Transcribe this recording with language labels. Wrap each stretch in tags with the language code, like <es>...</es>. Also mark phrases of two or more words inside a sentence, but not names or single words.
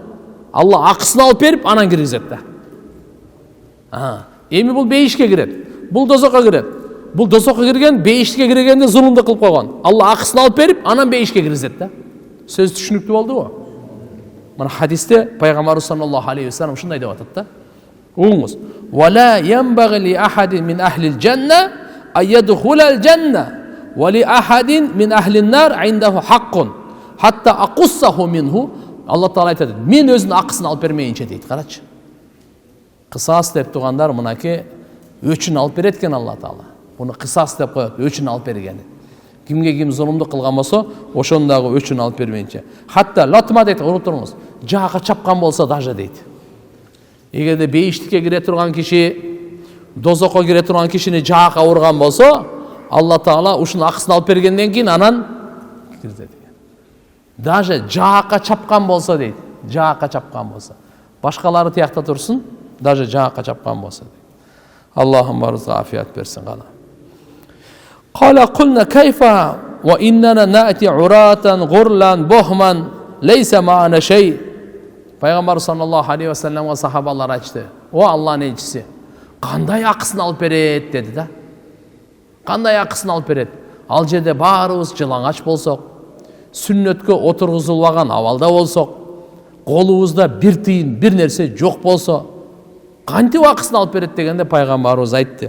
<ky>Алла акысын алып берип анан киргизет да. Эми бул бейишке кирет. Бул дозокко кирет. Бул дозокко кирген бейишке киргенде зулумдук кылып койгон. Алла акысын алып берип анан бейишке киргизет да. Сөз түшүнүктүү болдубу? Мына хадисте пайгамбарыбыз</ky> <ar>صلى الله عليه وسلم</ar> <ky>ушундай деп атат да. Угуңуз.</ky> <ar>ولا ينبغي لأحد من أهل الجنة أن يدخل الجنة ولأحد من أهل النار عنده حق حتى أقصه منه.</ar> <ky>Алла Таала айтат, мен өзүнүн акысын алып бермейинче дейт. Карачы. Кысас деп тургандар мынакей өчүн алып берет экен Алла Таала. Буну кысас деп коет, өчүн алып бергени. Кимге ким зулумдук кылган болсо, ошонун дагы өчүн алып бермейинче.</ky> <ar>حتى اللطمة</ar> <ky>дейт, уруп туруңуз. Жаакка чапкан болсо даже дейт. Эгерде бейиштикке кире турган киши, дозокко кире турган кишини жаакка урган болсо, Алла Таала ушунун акысын алып бергенден кийин анан киргизет. Даже жаакка чапкан болсо дейт. Жаакка чапкан болсо. Башкалары тиякта турсун, даже жаакка чапкан болсо дейт. Аллахым барыбызга афият берсин гана.</ky> <ar>قال قلنا كيف وإنا نأتي عراة غرلا بهما ليس معنا شيء.</ar> <ky>Пайгамбар</ky> <ar>صلى الله عليه وسلم</ar> <ky>сахабалар айтты. О Аллахнын элчиси, кандай акысын алып берет деди да. Кандай акысын алып берет? Ал жерде баарыбыз жылаңач болсок, сүннөткө отургузулбаган абалда болсок, колубузда бир тыйын, бир нерсе жок болсо, кантип акысын алып берет дегенде пайгамбарыбыз айтты.</ky>